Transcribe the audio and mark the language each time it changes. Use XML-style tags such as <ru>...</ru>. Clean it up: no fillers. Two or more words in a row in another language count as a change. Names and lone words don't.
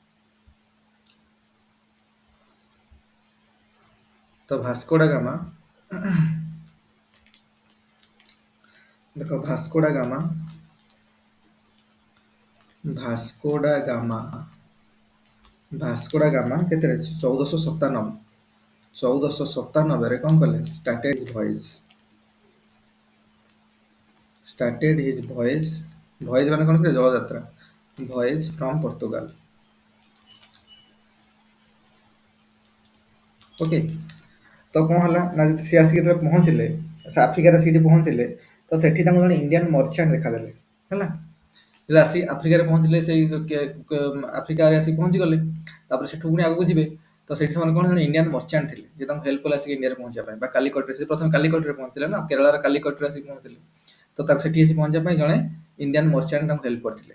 <or>ତ ଭାସ୍କୋ ଡା ଗାମା ଦେଖ, ଭାସ୍କୋ ଡା ଗାମା, ଭାସ୍କୋ ଡା ଗାମା, ଭାସ୍କୋ ଡା ଗାମା କେତେରେ 1497, 1497ରେ କଣ କଲେ,</or> <en>started his voyage,</en> <or>voyage ମାନେ କଣ କଲେ, ଜଳଯାତ୍ରା,</or> <en>voyage from Portugal,</en> <or>ଓକେ। ତ କଣ ହେଲା ନା, ସେ ଆସିକି ଯେତେବେଳେ ପହଞ୍ଚିଲେ, ସେ ଆଫ୍ରିକାରେ ଆସିକି ପହଞ୍ଚିଲେ, ତ ସେଠି ତାଙ୍କୁ ଜଣେ</or> <en>Indian merchant</en> <or>ଦେଖାଦେଲେ ହେଲା। ଯେତେବେଳେ ଆସି ଆଫ୍ରିକାରେ ପହଞ୍ଚିଲେ, ସେଇ ଆଫ୍ରିକାରେ ଆସିକି ପହଞ୍ଚିଗଲେ, ତାପରେ ସେଠୁ ପୁଣି ଆଗକୁ ଯିବେ, ତ ସେଇଠି ସେମାନେ କଣ, ଜଣେ</or> <en>Indian merchant</en> <or>ଥିଲେ, ଯେ ତାଙ୍କୁ ହେଲ୍ପ କଲେ ଆସିକି ଇଣ୍ଡିଆରେ ପହଞ୍ଚିବା ପାଇଁ, ବା କାଲିକଟରେ, ସେ ପ୍ରଥମେ କାଲିକଟରେ ପହଞ୍ଚିଥିଲେ ନା, କେରଳାର କାଲିକଟରେ ଆସିକି ପହଞ୍ଚିଥିଲେ, ତ ତାକୁ ସେଠି ଆସି ପହଞ୍ଚିବା ପାଇଁ ଜଣେ</or> <en>Indian merchant</en> <or>ତାଙ୍କୁ ହେଲ୍ପ କରିଥିଲେ।</or>